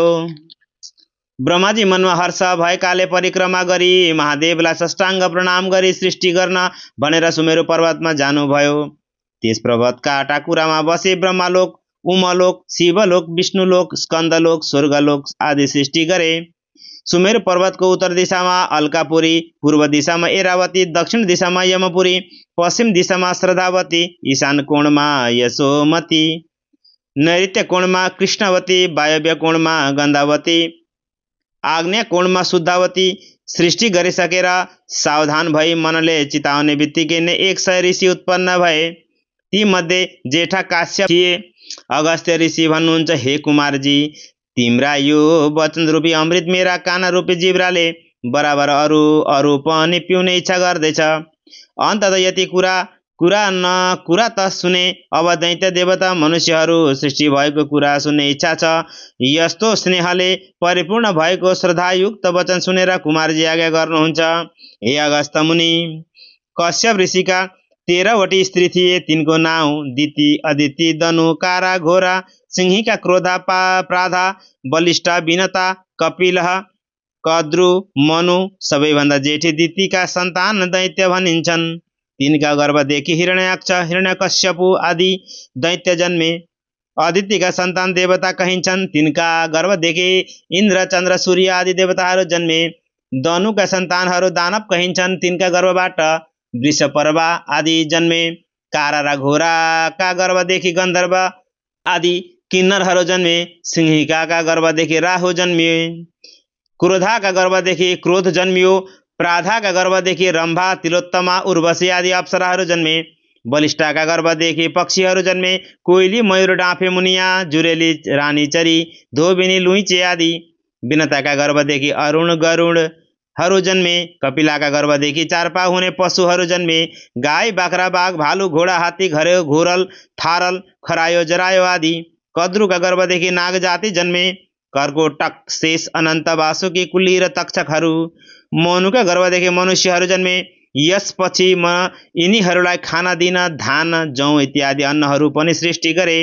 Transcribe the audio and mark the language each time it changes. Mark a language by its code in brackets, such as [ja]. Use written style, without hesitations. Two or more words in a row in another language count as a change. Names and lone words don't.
[ne] ब्रह्माजी मनमा हर्ष भएकाले परिक्रमा गरी महादेवलाई साष्टाङ्ग प्रणाम गरी सृष्टि गर्न भनेर सुमेरु पर्वतमा जानुभयो। त्यस पर्वतका टाकुरामा बसे ब्रह्मलोक, उमलोक, शिवलोक, विष्णुलोक, स्कन्दलोक, स्वर्गलोक आदि सृष्टि गरे। सुमेरु पर्वतको उत्तर दिशामा अलकापुरी, पूर्व दिशामा एरावती, दक्षिण दिशामा यमपुरी, पश्चिम दिशामा श्रद्धावती, ईशान कोणमा यशोमती, नैऋत्य कोणमा कृष्णवती, वायव्य कोणमा गन्धावती, आग्नेय कोणमा शुद्धावती सृष्टि गरिसकेर सावधान भई मनले चिताउने बित्तिकै नै 100 ऋषि उत्पन्न भए। ती मध्ये जेठा काश्यप थिए। अगस्त्य ऋषि भन्नुहुन्छ, हे कुमारजी, तिम्रा यो वचन रूपी अमृत मेरा कान रूपी जिब्राले बराबर अरू पनि पिउने इच्छा गर्दैछ। अन्तत यति कुरा त सुने। अब दैत्य देवता मनुष्यहरू सृष्टि भएको कुरा सुन्ने इच्छा छ। यस्तो स्नेहले परिपूर्ण भएको श्रद्धायुक्त वचन सुनेर कुमारजी आज्ञा गर्नुहुन्छ। हे अगस्त मुनि, कश्यप ऋषिका 13वटी स्त्री थिए। तिनको नाउँ दिति, अदिति, दनु, कारा, घोरा, सिंहिका, क्रोधा, प्राधा, बलिष्ठा, विनता, कपिलह, कद्रु, मनु। सबैभन्दा जेठी दितिका सन्तान दैत्य भनिन्छन्। तिनका गर्भदेखि हिरण्याक्ष, हिरण्यकश्यपु आदि दैत्य जन्मे। अदितिका सन्तान देवता कहिन्छन्। तिनका गर्भदेखि इन्द्र, चन्द्र, सूर्य आदि देवताहरू जन्मे। दनुका सन्तानहरू दानव कहिन्छन्। तिनका गर्भबाट वृषपर्वा आदि जन्मे। कारा र घोराका गर्भदेखि गन्धर्व आदि किन्नरहरू जन्मे। सिंहिकाका गर्भदेखि राहु जन्मिए। क्रोधाका गर्भदेखि क्रोध जन्मियो। प्राधाका गर्भदेखि रम्भा, तिलोत्तमा, उर्वशी आदि अप्सराहरू जन्मे। बलिष्ठाका गर्भदेखि पक्षीहरू जन्मे। कोइली, मयूर, डाँफे, मुनिया, जुरेली, रानीचरी, धोबिनी, लुइँचे आदि। विनताका गर्भदेखि अरुण, गरुडहरू जन्मे। कपिलाका गर्भदेखि 4 पाउ हुने पशुहरू जन्मे। गाई, बाख्रा, बाघ, भालु, घोडा, हात्ती, घरेउ, घोरल, थारल, खरायो, जरायो आदि। कद्रुका गर्भदेखि नाग जाति जन्मे। कर्कोटक, शेष, अनन्त, वासुकी, कुली र तक्षकहरू। मनुका गर्भदेखि मनुष्यहरू जन्मे। यसपछि म यिनीहरूलाई खाना दिन धान, जौ इत्यादि अन्नहरू पनि सृष्टि गरे।